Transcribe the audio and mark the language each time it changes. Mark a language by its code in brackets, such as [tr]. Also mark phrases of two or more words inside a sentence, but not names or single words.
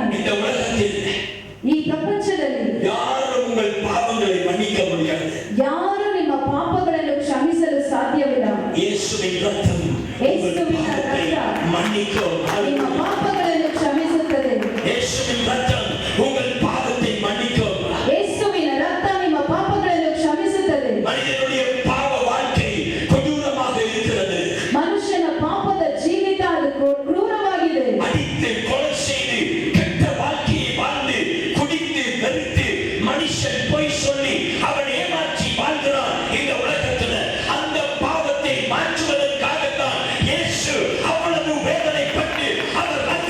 [ta] இந்த உலகத்தில் [kn] ಈ ಪ್ರಪಂಚದಲ್ಲಿ [ta] யாரும் உங்கள் பாவங்களை மன்னிக்க முடியாது. [kn] ಯಾರು ನಿಮ್ಮ ಪಾಪಗಳನ್ನು ಕ್ಷಮಿಸಲು ಸಾಧ್ಯವಿಲ್ಲ. [ta] இயேசுவின் ரத்தம் உங்கள் பாவத்தை மன்னிக்கும். [kn] ನಿಮ್ಮ ಪಾಪಗಳನ್ನು ಕ್ಷಮಿಸುತ್ತದೆ. [ta] இயேசுவின் ரத்தம் உங்கள் பாவத்தை மன்னிக்கும். [kn] ಯೇಸುವಿನ ರಕ್ತ ನಿಮ್ಮ ಪಾಪಗಳನ್ನು ಕ್ಷಮಿಸುತ್ತದೆ. [ta] மனிதனுடைய பாவ வாழ்க்கை கொடூரமாக இருக்கிறது. [kn] ಮನುಷ್ಯನ ಪಾಪದ ಜೀವಿತ ಅದು ಕ್ರೂರವಾಗಿದೆ. [ta] அடித்து கொலை செய்து கெட்ட வாழ்க்கையை வாழ்ந்து குடித்து வெறுத்து மனுஷன் பொய் சொல்லி அவன் ஏமாற்றி வாழ்கிறான் இந்த உலகத்துல. அந்த பாவத்தை மாற்றுவதற்காகத்தான் இயேசு அவ்வளவு வேதனைப்பட்டு அவர்